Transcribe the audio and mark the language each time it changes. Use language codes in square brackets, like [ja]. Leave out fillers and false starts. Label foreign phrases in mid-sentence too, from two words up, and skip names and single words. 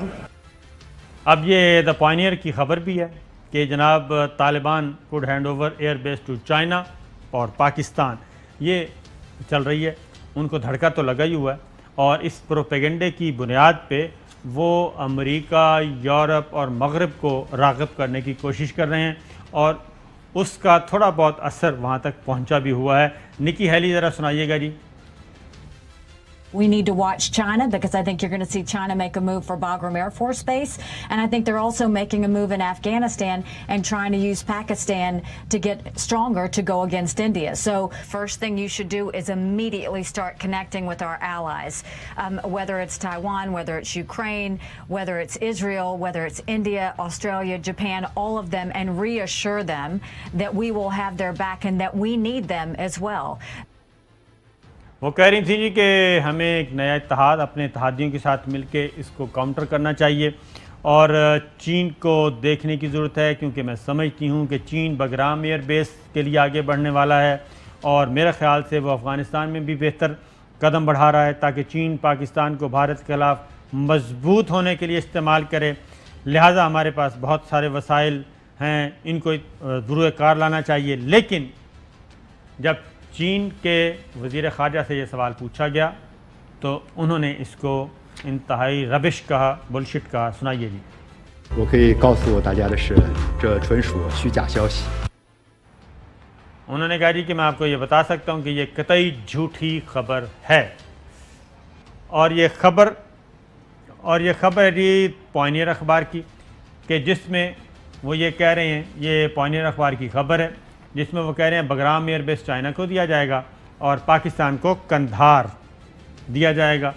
[ur] اب یہ دا پائنیئر کی خبر بھی ہے کہ جناب طالبان [en] could hand over air base to China [ur] اور پاکستان, یہ چل رہی ہے. ان کو دھڑکا تو لگا ہی ہوا ہے, اور اس پروپیگنڈے کی بنیاد پہ وہ امریکہ, یورپ اور مغرب کو راغب کرنے کی کوشش کر رہے ہیں, اور اس کا تھوڑا بہت اثر وہاں تک پہنچا بھی ہوا ہے. نکی ہیلی ذرا سنائیے گا جی. [en] We need to watch China because I think you're going to see China make a move for Bagram Air Force Base. And I think they're also making a move in Afghanistan and trying to use Pakistan to get stronger to go against India. So first thing you should do is immediately start connecting with our allies, whether it's Taiwan, whether it's Ukraine, whether it's Israel, whether it's India, Australia, Japan, all of them, and reassure them that we will have their back and that we need them as well. [ur] وہ کہہ رہی تھیں جی کہ ہمیں ایک نیا اتحاد اپنے اتحادیوں کے ساتھ مل کے اس کو کاؤنٹر کرنا چاہیے, اور چین کو دیکھنے کی ضرورت ہے, کیونکہ میں سمجھتی ہوں کہ چین بگرام [en] air base [ur] کے لیے آگے بڑھنے والا ہے, اور میرے خیال سے وہ افغانستان میں بھی بہتر قدم بڑھا رہا ہے تاکہ چین پاکستان کو بھارت کے خلاف مضبوط ہونے کے لیے استعمال کرے. لہٰذا ہمارے پاس بہت سارے وسائل ہیں, ان کو ضرور کار لانا چاہیے. لیکن جب چین کے وزیر خارجہ سے یہ سوال پوچھا گیا تو انہوں نے اس کو انتہائی ربش کہا, بلشٹ کہا. سنائیے جی. [zh] 我可以告诉大家的是，这纯属虚假消息。 [ur] انہوں نے کہا جی کہ میں آپ کو یہ بتا سکتا ہوں کہ یہ قطعی جھوٹی خبر ہے, اور یہ خبر ہے جی پائنیئر اخبار کی, کہ جس میں وہ یہ کہہ رہے ہیں, یہ پائنیئر اخبار کی خبر ہے جس میں وہ کہہ رہے ہیں بگرام [en] air base [ur] چائنا کو دیا جائے گا اور پاکستان کو کندھار دیا جائے گا.